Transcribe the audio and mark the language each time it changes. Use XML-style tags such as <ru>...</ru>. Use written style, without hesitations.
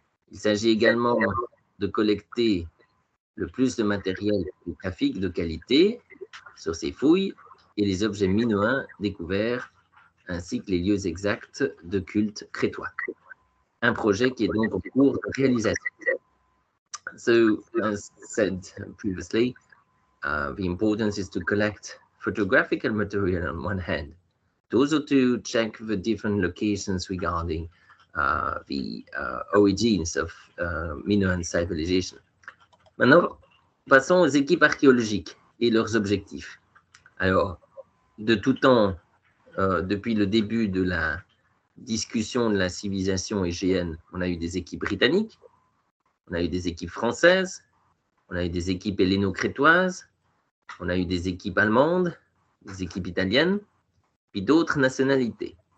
<fr>Il s'agit également de collecter le plus de matériel photographique de qualité sur ces fouilles et les objets minoens découverts, ainsi que les lieux exacts de culte crétois. Un projet qui est donc en cours de réalisation.</fr> <en>So, as said previously, the importance is to collect photographical material on one hand, but also to check the different locations regarding the origins of Minoan civilization.</en> <fr>Maintenant, passons aux équipes archéologiques et leurs objectifs. Alors, de tout temps, depuis le début de la discussion de la civilisation égéenne, on a eu des équipes britanniques, on a eu des équipes françaises, on a eu des équipes helléno-crétoises, on a eu des équipes allemandes, des équipes italiennes, puis d'autres nationalités.</fr>